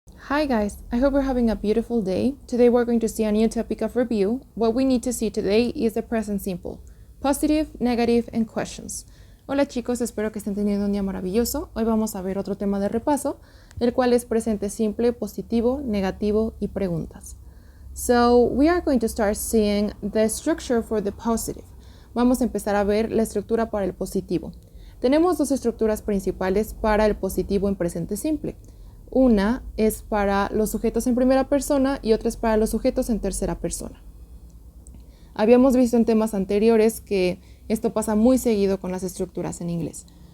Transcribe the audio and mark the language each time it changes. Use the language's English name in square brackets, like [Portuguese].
[English] Hi guys, I hope you're having a beautiful day. Today we're going to see a new topic of review. What we need to see today is the present simple, positive, negative, and questions. [Spanish] Hola chicos, espero que estén teniendo un día maravilloso. Hoy vamos a ver otro tema de repaso, el cual es presente simple, positivo, negativo y preguntas. [English] So we are going to start seeing the structure for the positive. [Spanish] Vamos a empezar a ver la estructura para el positivo. Tenemos dos estructuras principales para el positivo en presente simple. Una es para los sujetos en primera persona y otra es para los sujetos en tercera persona. Habíamos visto en temas anteriores que esto pasa muy seguido con las estructuras en inglés.